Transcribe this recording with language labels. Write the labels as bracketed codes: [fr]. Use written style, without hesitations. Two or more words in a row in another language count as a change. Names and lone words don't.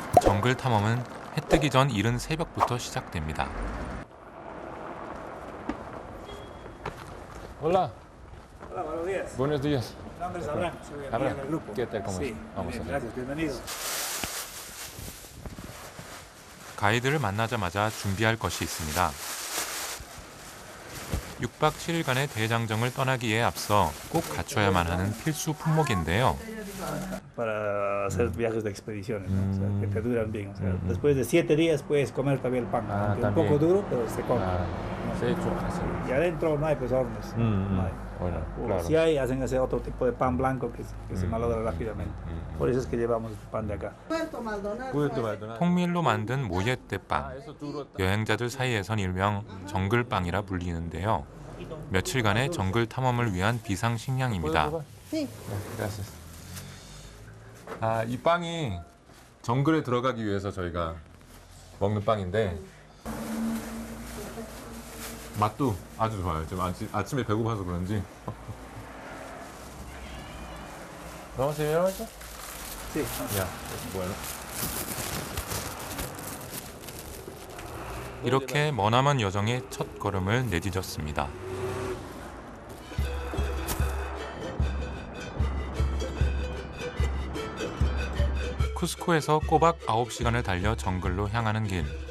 [ko] 정글 탐험은 해 뜨기 전 이른 새벽부터 시작됩니다. [es] Hola, Hola, buenos días. buenos días. Mi nombre es Abraham, soy aquí Abraham, en el grupo. ¿qué tal? ¿Cómo Sí, estás? Vamos bien, a ver. gracias, bienvenido. [ko] 가이드를 만나자마자 준비할 것이 있습니다. 6박 7일간의 대장정을 떠나기에 앞서 꼭 갖춰야만 하는 필수 품목인데요. [es] Para hacer viajes de expediciones, ¿no? O sea, que te duran bien. O sea, después de 7 días puedes comer todavía el pan, Ah, aunque un también. poco duro, pero se come. Ah, se ha hecho fácil. Y adentro no hay pues hornos. No hay. Bueno, O claro. si hay, hacen ese otro tipo de pan blanco que se malogra rápidamente. Por eso es que llevamos este pan de acá. Puerto Maldonado. [ko] 통밀로 만든 모예떼빵. [es] Ah, eso tú [ko] 여행자들 사이에선 일명 정글빵이라 불리는데요. 며칠간의 정글 탐험을 위한 비상식량입니다. [es] Sí. Gracias. [ko] 아, 이 빵이 정글에 들어가기 위해서 저희가 먹는 빵인데 맛도 아주 좋아요. 지금 아침에 배고파서 그런지. [es] Vamos a ver eso? Sí. Ya, bueno. [ko] 이렇게 머나먼 여정의 첫 걸음을 내디뎠습니다. 쿠스코에서 꼬박 9시간을 달려 정글로 향하는 길.